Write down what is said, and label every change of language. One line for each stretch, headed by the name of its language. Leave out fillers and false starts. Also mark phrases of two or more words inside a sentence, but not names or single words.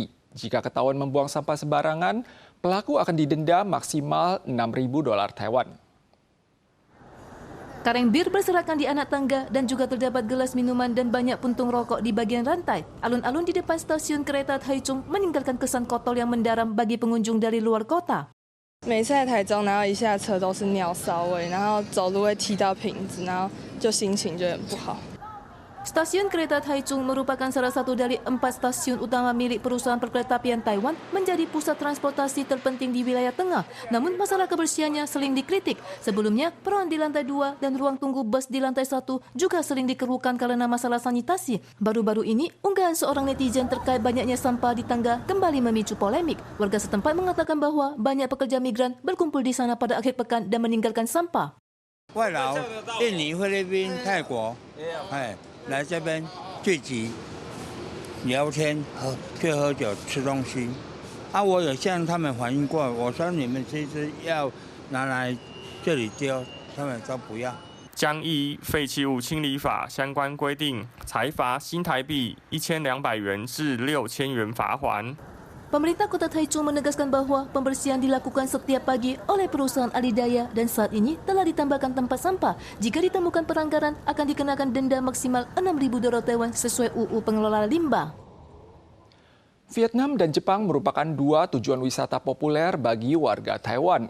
Indonesian: Jika ketahuan membuang sampah sembarangan, pelaku akan didenda maksimal $6.000 Taiwan. Kareng bir berserakan di anak tangga dan juga terdapat gelas minuman dan banyak puntung rokok di bagian rantai. Alun-alun di depan stasiun kereta Taichung meninggalkan kesan kotor yang mendaram bagi pengunjung dari luar kota.
Chinese: 每次在台中，然后一下车都是尿骚味，然后走路会踢到瓶子，然后就心情就很不好。
Indonesian: Stasiun kereta Taichung merupakan salah satu dari 4 stasiun utama milik perusahaan perkeretaapian Taiwan menjadi pusat transportasi terpenting di wilayah tengah. Namun masalah kebersihannya sering dikritik. Sebelumnya, peron di lantai 2 dan ruang tunggu bus di lantai 1 juga sering dikeluhkan karena masalah sanitasi. Baru-baru ini, unggahan seorang netizen terkait banyaknya sampah di tangga kembali memicu polemik. Warga setempat mengatakan bahwa banyak pekerja migran berkumpul di sana pada akhir pekan dan meninggalkan sampah.
Chinese: 外劳、印尼、菲律宾、泰国，来这边聚集、聊天、去喝酒、吃东西。我有向他们反映过，我说你们其实要拿来这里丢，他们说不要。将依废弃物清理法相关规定，裁罚新台币1200元至6000元罚款。
Indonesian: Pemerintah Kota Taichung menegaskan bahwa pembersihan dilakukan setiap pagi oleh perusahaan alidaya dan saat ini telah ditambahkan tempat sampah. Jika ditemukan pelanggaran, akan dikenakan denda maksimal $6.000 Taiwan sesuai UU Pengelola Limbah. Vietnam dan Jepang merupakan 2 tujuan wisata populer bagi warga Taiwan.